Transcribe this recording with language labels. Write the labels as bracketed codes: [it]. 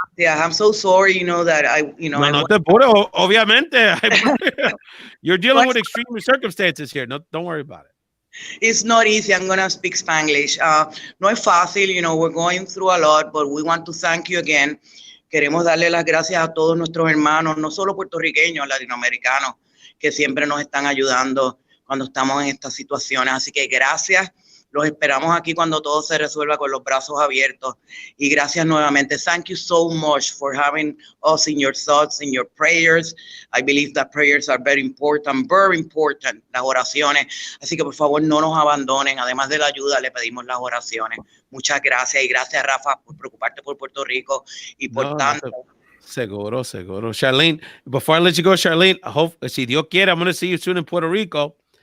[en] Yeah, I'm so sorry, that [es] No te apures, obviamente. [en] You're dealing with extreme circumstances here. No, don't worry about it. It's not easy. I'm going to speak Spanglish. [es] No es fácil, [en] we're going through a lot, but we want to thank you again. [es] Queremos darle las gracias a todos nuestros hermanos, no solo puertorriqueños, latinoamericanos, que siempre nos están ayudando cuando estamos en estas situaciones. Así que gracias. Los esperamos aquí cuando todo se resuelva con los brazos abiertos. Y gracias nuevamente. [en] Thank you so much for having us in your thoughts, in your prayers. I believe that prayers are very important, [es] las oraciones. Así que por favor no nos abandonen. Además de la ayuda, le pedimos las oraciones. Muchas gracias. Y gracias, Rafa, por preocuparte por Puerto Rico y por tanto. Seguro. [en] Charlene, before I let you go, Charlene, I hope, [es] si Dios quiere, [en] I'm going to see you soon in Puerto Rico.